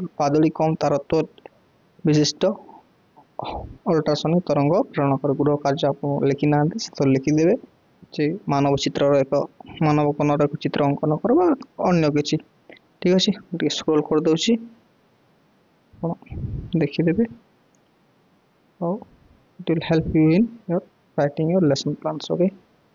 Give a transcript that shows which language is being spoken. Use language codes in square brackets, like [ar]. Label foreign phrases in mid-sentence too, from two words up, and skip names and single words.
[or] ପାଦୁଳି କମ ତାରତ୍ୱ ବିଶିଷ୍ଟ ଅଲ୍ଟ୍ରାସୋନିକ ତରଙ୍ଗ ପ୍ରେରଣ କରେ। ଗୃହ କାର୍ଯ୍ୟ ଆପଣ ଲେଖି ନାହାନ୍ତି, ସେଥିରେ ଲେଖିଦେବେ ଯେ ମାନବ କର୍ଣ୍ଣର ଏକ ଚିତ୍ର ଅଙ୍କନ କର ବା ଅନ୍ୟ କିଛି। ଠିକ ଅଛି। ଟିକେ ସ୍କ୍ରୋଲ କରିଦେଉଛି, ଆପଣ ଦେଖିଦେବେ। ହଉ, [en] it will help you in your writing your lesson plans. Okay.